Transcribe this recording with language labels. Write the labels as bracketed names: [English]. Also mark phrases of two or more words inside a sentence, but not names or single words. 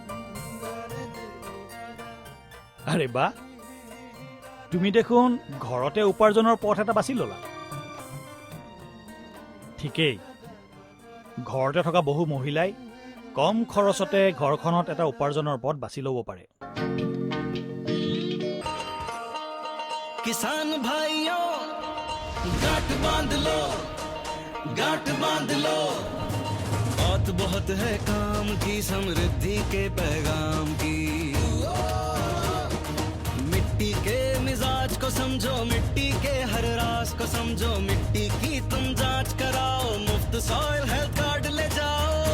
[Assamese] আৰে বা, তুমি দেখোন ঘৰতে উপাৰ্জনৰ পথ এটা বাছি ল'লা। ঠিকেই, ঘৰতে থকা বহু মহিলাই কম খৰচতে ঘৰখনত এটা উপাৰ্জনৰ পথ বাছি ল'ব পাৰে। [Hindi] किसान भाइयों गांठ बांध लो, गांठ बांध लो, बात बहुत है काम की, समृद्धि के पैगाम की। मिट्टी के मिजाज को समझो, मिट्टी के हर राज को समझो, मिट्टी की तुम जांच कराओ, मुफ्त सॉइल हेल्थ कार्ड ले जाओ।